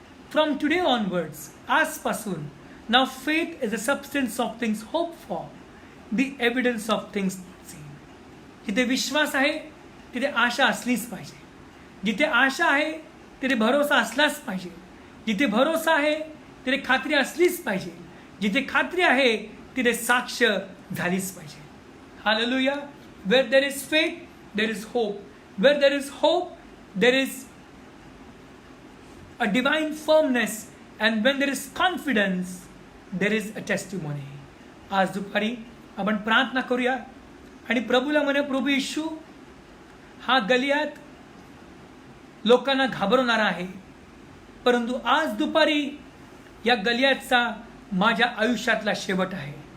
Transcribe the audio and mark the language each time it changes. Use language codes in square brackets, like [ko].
[en] from today onwards, [mr] आजपासून, [en] Now faith is the substance of things hope for, the evidence of things seen. [mr] जिथे विश्वास आहे तिथे आशा असलीच पाहिजे, जिथे आशा आहे तिथे भरोसा असलाच पाहिजे, जिथे भरोसा आहे तिथे खात्री असलीच पाहिजे, जिथे खात्री आहे तिथे साक्ष झालीच पाहिजे. Hallelujah. [en] Where there is faith, there is hope. Where there is hope, there is a divine firmness. And when there is confidence, there is a testimony. [mr] आज दुपारी आपण प्रार्थना करूया आणि प्रभूला म्हणूया, प्रभू येशू, हा गलियात लोकांना घाबरवणारा आहे, परंतु आज दुपारी या गलियातचा माझ्या आयुष्यातला शेवट आहे.